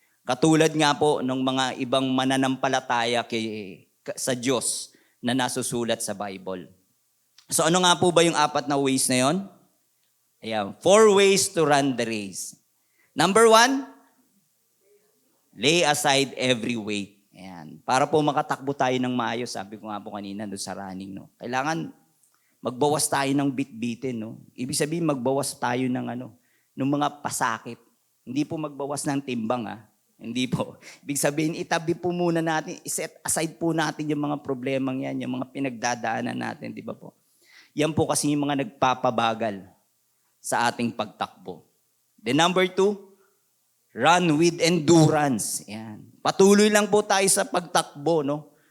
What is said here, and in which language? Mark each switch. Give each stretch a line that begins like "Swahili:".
Filipino: Katulad nga po ng mga ibang mananampalataya sa Diyos na nasusulat sa Bible. So ano nga po ba yung 4 na ways na yon?
English: Ayan, 4 ways to run the race. Number 1, lay aside every weight.
Filipino: Ayan, para po makatakbo tayo ng maayos, sabi ko nga po kanina doon sa running, no? Kailangan magbawas tayo ng bit-bitin, no? Ibig sabihin magbawas tayo ng ng mga pasakit. Hindi po magbawas ng timbang, Hindi po. Ibig sabihin, itabi po muna natin, iset aside po natin yung mga problemang yan, yung mga pinagdadaanan natin, di ba po? Yan po kasi yung mga nagpapabagal sa ating pagtakbo.
English: Then number 2, run with endurance.
Filipino: Yan. Patuloy lang po tayo sa pagtakbo, no?